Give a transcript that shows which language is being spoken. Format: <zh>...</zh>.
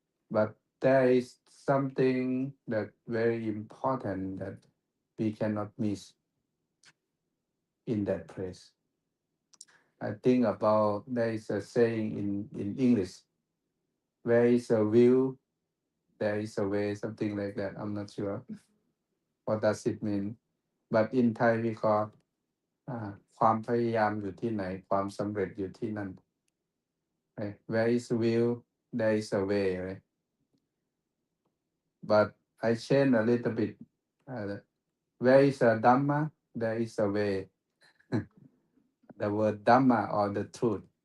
<en>But there is something that very important that we cannot miss in that place. I think about there is a saying in English, where is a will, there is a way, something like that. I'm not sure what does it mean. But in Thai we call</en> <th>ความพยายามอยู่ที่ไหนความสำเร็จอยู่ที่นั่น</th> <en>right? Where is will, there is a way, right? But I change a little bit. Where is a Dhamma, there is a way. The word Dhamma or the truth.</en>